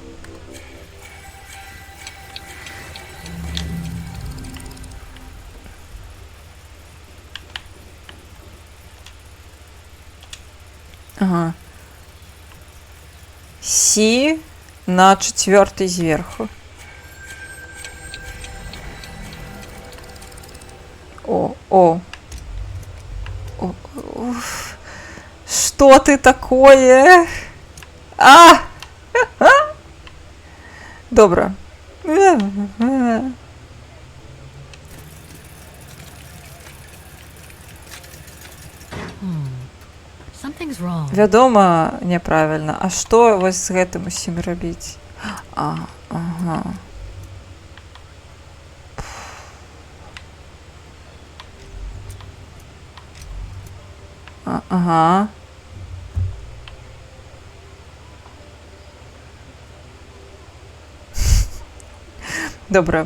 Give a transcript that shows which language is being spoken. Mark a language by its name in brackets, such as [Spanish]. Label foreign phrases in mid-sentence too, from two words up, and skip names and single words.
[Belarusian] Ага. Сі на 4 зверху. О. [Russian] Что ты такое? [Ukrainian] Добре. [English] Something's wrong. [Belarusian] Вядома, няправільна. А што вось з гэтым усім рабіць? Ага. Ага. [Ukrainian] Добре.